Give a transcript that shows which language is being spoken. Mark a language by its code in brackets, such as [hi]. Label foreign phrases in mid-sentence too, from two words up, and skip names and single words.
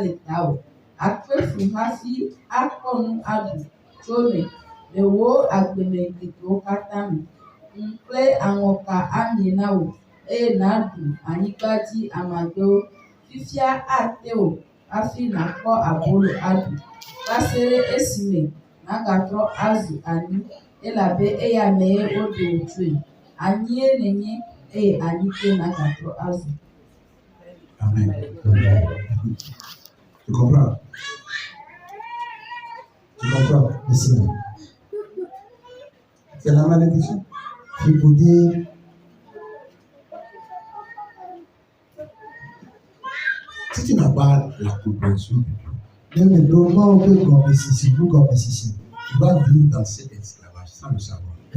[ee] le tawò akpefu hafi akɔ nu aɖu tso me le wo agblemeŋkekewo katã me kple aŋɔka amie na wò eye nàɖu anyigba dzi amagbewo fifia ate wò hafi nàkpɔ abolo aɖu va se ɖe esime nàgatrɔ azu anyi elabe eya mee woɖe wò tsoe. Anyie nenye eye anyike n'agatrɔ azu. [fr] Amen. Tu comprends? Tu comprends? Ici. C'est la malédiction. Il faut dire. Si tu n'as pas la compréhension de Dieu, même le moment où tu vas vivre dans cet esclavage sans le savoir.